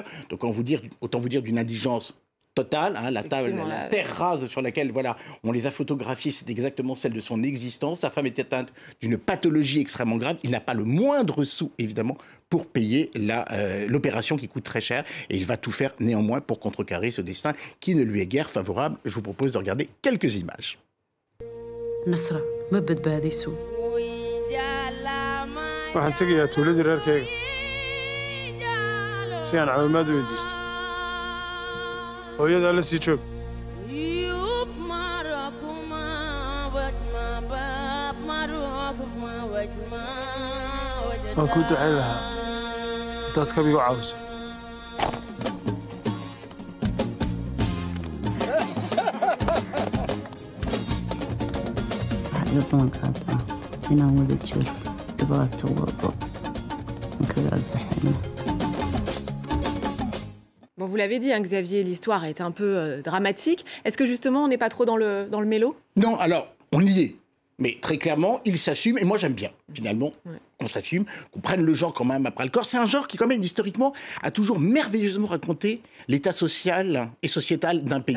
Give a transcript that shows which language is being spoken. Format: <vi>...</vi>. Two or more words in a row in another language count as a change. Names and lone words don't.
<fr>Donc autant vous dire d'une indigence totale, hein, la terre rase sur laquelle voilà, on les a photographiés, c'est exactement celle de son existence. Sa femme est atteinte d'une pathologie extrêmement grave. Il n'a pas le moindre sou, évidemment, pour payer l'opération qui coûte très cher. Et il va tout faire néanmoins pour contrecarrer ce destin qui ne lui est guère favorable. Je vous propose de regarder quelques images. نصرة ما بدبادي سو</fr> <so>waxaan tegayaa tuuladii reerkayga si aan caawimaad u weydiisto hooyadaa la sii joog waan kuu ducayn lahaa haddaad kabigu caawiso waxaad iga balan qaadaa inaan wada jiro dhibaato walbo aan kaga agbaxayno.</so> <fr>Bon, vous l'avez dit, hein, Xavier, l'histoire est un peu dramatique. Est-ce que justement, on n'est pas trop dans le mélo? Non, alors, on y est. Mais très clairement, il s'assume, et moi j'aime bien, finalement, qu'on s'assume, qu'on prenne le genre quand même après le corps. C'est un genre qui, quand même, historiquement, a toujours merveilleusement raconté l'état social et sociétal d'un pays.</fr>